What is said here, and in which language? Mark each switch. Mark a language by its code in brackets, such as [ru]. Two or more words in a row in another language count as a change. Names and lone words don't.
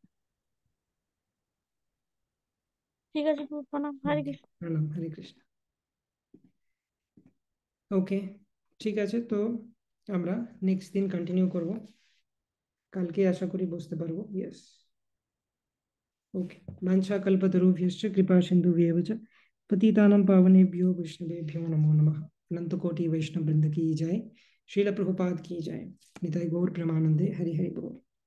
[bn] ঠিক আছে, প্রণাম, হরে কৃষ্ণ। প্রণাম, হরে কৃষ্ণ। ওকে, ঠিক আছে, তো আমরা নেক্সট দিন কন্টিনিউ করব, কালকে আশা করি বুঝতে পারবো। [en] Yes. OK. [sa] वाञ्छाकल्पतरुभ्यश्च कृपा सिन्धुभ्येव च पतितानां पावनेभ्यो वैष्णवेभ्यो नमो नमः। [hi] अनंत कोटि वैष्णव वृंद की जय। श्रील प्रभुपाद की जय। [bn] নিতাই গৌর প্রেমানন্দে। হরি হরি বোল।